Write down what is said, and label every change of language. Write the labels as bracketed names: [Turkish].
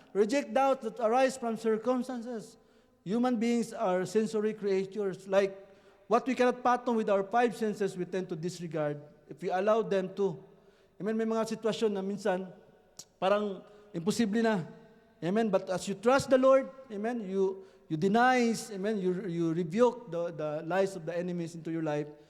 [English] Reject doubt that arise from circumstances. Human beings are sensory creatures. Like what we cannot fathom with our five senses, we tend to disregard if we allow them to. Amen. [Filipino] May mga sitwasyon na minsan parang imposible na. [English] Amen. But as you trust the Lord, amen, you deny, amen, you rebuke the lies of the enemies into your life.